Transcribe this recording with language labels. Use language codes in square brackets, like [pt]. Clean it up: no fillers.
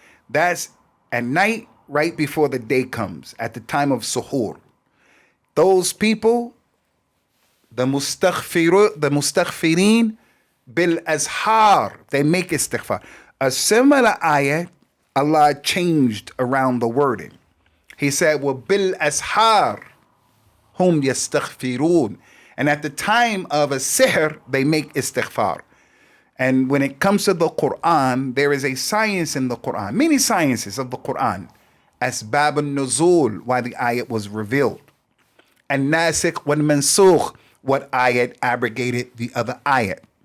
[en] That's at night right before the day comes, at the time of suhoor. Those people, the mustaghfirin bil-ashar, they make istighfar. A similar ayat, Allah changed around the wording. He said, [ar] وَبِالْأَسْحَارِ هُمْ يَسْتَغْفِرُونَ. [en] And at the time of a sihr, they make istighfar. And when it comes to the Quran, there is a science in the Quran, many sciences of the Quran. Asbab al-nuzul, why the ayat was revealed. And nasikh wal mansukh, what ayat abrogated the other ayat.